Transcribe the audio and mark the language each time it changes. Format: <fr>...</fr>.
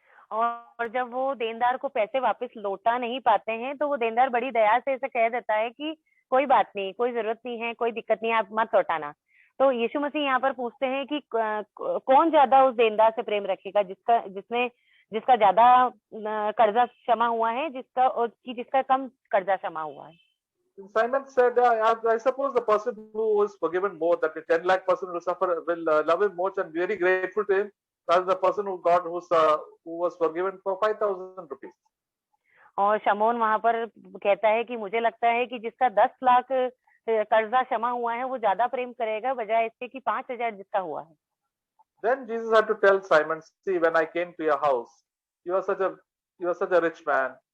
<hi>और जब वो देनदार को पैसे वापस लौटा नहीं पाते हैं तो वो देनदार बड़ी दया से ऐसे कह देता है कि कोई बात नहीं, कोई जरूरत नहीं है, कोई दिक्कत नहीं है, आप मत लौटाना। तो यीशु मसीह यहाँ पर पूछते हैं कि कौन ज्यादा उस देनदार से प्रेम रखेगा, जिसका ज्यादा कर्जा क्षमा हुआ है, जिसका कम कर्जा क्षमा हुआ है।</hi> <en>Simon said, I suppose the person who was forgiven more, that the 10 lakh person will love him more and be very grateful to him, rather the person who was forgiven for 5,000 rupees.</en> <hi>और शमौन वहां पर कहता है कि मुझे लगता है कि जिसका 10 लाख कर्जा क्षमा हुआ है वो ज्यादा प्रेम करेगा बजाय इसके कि 5,000 जिसका हुआ है।</hi> <en>Then Jesus had to tell Simon, see, when I came to your house, you are such a rich man.</en>